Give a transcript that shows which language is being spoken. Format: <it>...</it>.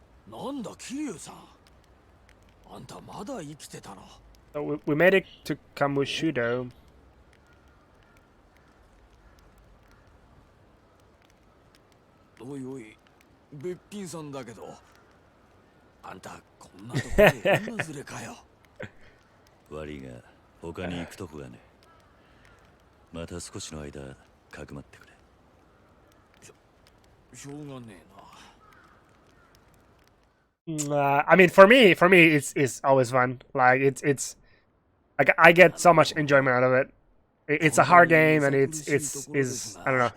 <ja>なんだ桐生さんあんたまだ生きてたの</ja> <en>So we made it to Kamushudo.</en> <ja>おいおいべっぴんさんだけどあんたこんなとこで女連れかよ悪いが他に行くとこがねまた少しの間かくまってくれしょうがねえな</ja> <en>I mean, for me, it's always fun. Like it's like I get so much enjoyment out of it. It's a hard game, and it's I don't know.</en>